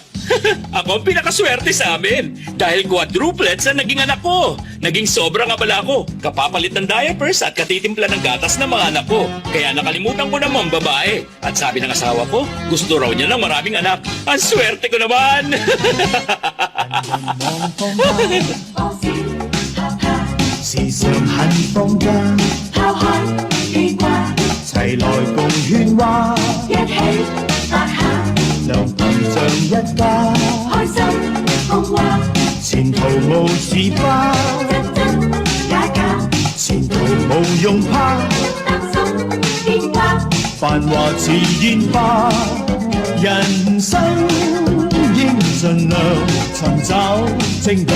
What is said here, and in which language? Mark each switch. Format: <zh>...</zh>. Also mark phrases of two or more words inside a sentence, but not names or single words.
<tl>Ako ang pinakaswerte sa amin dahil quadruplets ang naging anak ko. Naging sobrang abala ko, kapapalit ng diapers at katitimpla ng gatas ng mga anak ko. Kaya nakalimutan ko naman babae. At sabi ng asawa ko, gusto raw niya ng maraming anak. Ang swerte ko naman!</tl> <yue>時常很放假，拋開記掛，齊來共喧譁，一起發下，良朋像一家，開心共話，前途無似花，真真假假，前途無用怕，擔心變化，繁華似煙花，人生應盡量尋找精華。</yue>